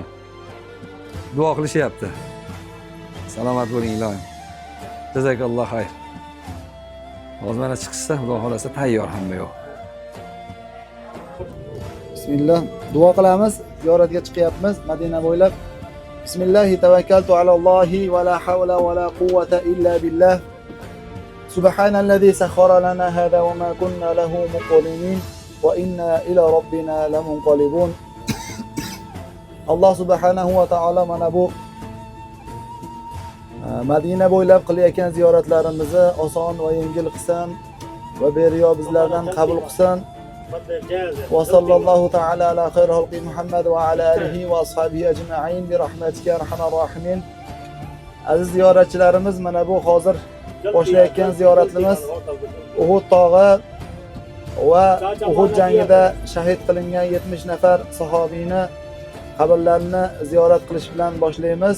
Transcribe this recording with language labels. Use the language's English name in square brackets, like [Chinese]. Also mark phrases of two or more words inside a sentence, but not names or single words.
[Uzbek] Duo qilishyapti. Salomat bo'ling ilohim. [Arabic] جزاك الله خير. [Uzbek] Hozir mana chiqsa, xudo xolasa tayyor hamma yo'q. Bismillah. Duo qilamiz. Ziyoratga chiqyapmiz Madina bo'ylab. [Arabic] بسم الله توكلت على الله ولا حول ولا قوة إلا بالله. سبحان الذي سخر لنا هذا وما كنا له مقرنين وإنا إلى ربنا لمنقلبون. [Uzbek] Alloh [Arabic] سبحانه وتعالى [Uzbek] mana bu Madina bo'ylab qilayotgan ziyoratlarimizni oson va yengil qilsin va beriyo bizlardan qabul qilsin. [Arabic] وصلى الله تعالى على خير خلق محمد وعلى آله وأصحابه أجمعين برحمتك أرحم الراحمين. [Uzbek] Aziz ziyoratchilarimiz, mana bu hozir boshlayotgan ziyoratimiz Uhud tog'i va Uhud jangida shahid qilingan 70 nafar sahobiyni qabrlarini ziyorat qilish bilan boshlaymiz.